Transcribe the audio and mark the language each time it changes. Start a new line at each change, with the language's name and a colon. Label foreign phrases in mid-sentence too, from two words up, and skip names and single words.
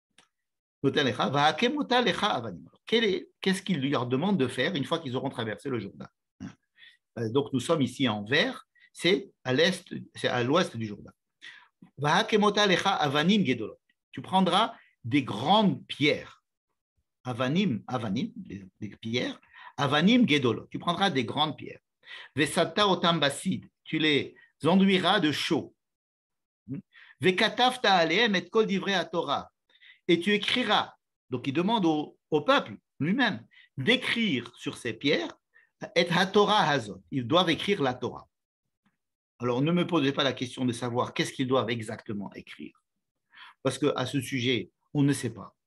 French: Qu'est-ce qu'il leur demande de faire une fois qu'ils auront traversé le Jourdain? Donc, nous sommes ici en vert, c'est à l'est, c'est à l'ouest du Jourdain. Tu prendras des grandes pierres. Avanim, des pierres.
Hebrew: אבנים גדולות.
French: Tu prendras des grandes pierres.
Hebrew: ושדת אתם בשיד.
French: Tu les enduiras de chaux.
Hebrew: וכתבת עליהם את כל דברי תורה.
French: Et tu écriras. Donc, il demande au peuple lui-même d'écrire sur ces pierres et
Hebrew: התורה הזאת.
French: Ils doivent écrire la Torah. Alors, ne me posez pas la question de savoir qu'est-ce qu'ils doivent exactement écrire, parce qu'à ce sujet, on ne sait pas.